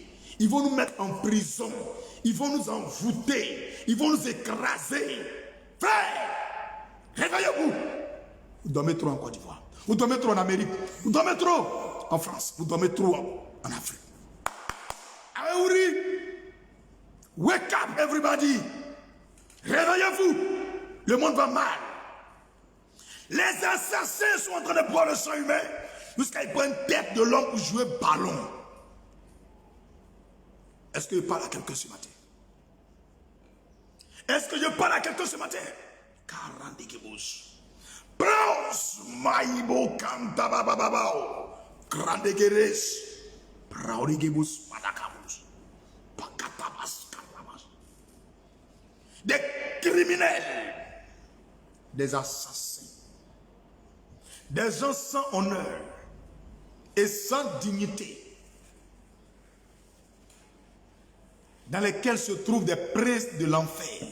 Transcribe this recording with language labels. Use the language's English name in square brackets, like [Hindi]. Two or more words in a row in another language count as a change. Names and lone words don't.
[French] Ils vont nous mettre en prison. Ils vont nous envoûter. Ils vont nous écraser. Frère, réveillez-vous. Vous dormez trop en Côte d'Ivoire. Vous dormez trop en Amérique. Vous dormez trop en France. Vous dormez trop en Afrique. [English] Aouri, wake up everybody. [French] Réveillez-vous. Le monde va mal. Les assassins sont en train de boire le sang humain jusqu'à ils prennent tête de l'homme pour jouer ballon. Est-ce qu'il parle à quelqu'un ce matin? Est-ce que je parle à quelqu'un ce matin? 40 kibous. Praus maibo kanta bababao. Grande geres. Praurigibus padakabus. Pakatabas katabas. Des criminels. Des assassins. Des gens sans honneur et sans dignité. Dans lesquels se trouvent des princes de l'enfer.